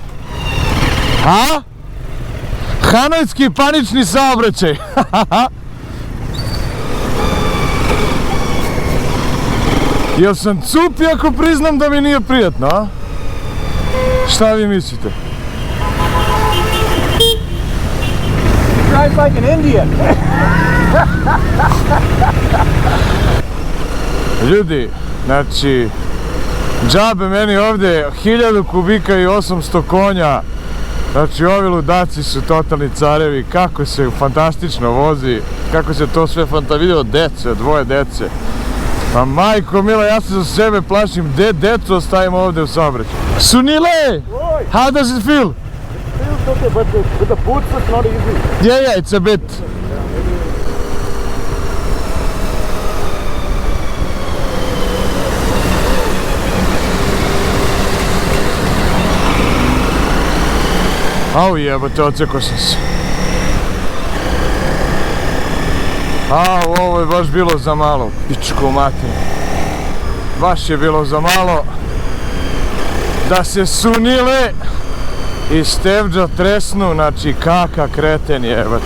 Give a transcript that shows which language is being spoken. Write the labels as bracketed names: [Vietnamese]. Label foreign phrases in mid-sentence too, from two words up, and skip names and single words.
[Serbian] A? Hanojski panični saobraćaj. Jel sam cup ako priznam da mi nije prijatno, a? Šta vi mislite? [English] Drives like an Indian. [Serbian] Ljudi, znači, džabe meni ovdje 1000 kubika i 800 konja. Znači, ovi ludaci su totalni carevi, kako se fantastično vozi, kako se to sve video dece, dvoje dece. Pa majko mila, ja se za sebe plašim, gde decu ostavimo ovdje u saobraćaju? Sunile! [English] How does it feel? It feels okay, but with the boots it's not easy. Yeah, it's a bit. [Serbian] Au jebote, oceko sam se. Ovo je baš bilo za malo, pičko mater. Baš je bilo za malo da se Sunile i Stevđa tresnu, znači kaka kreten jebate.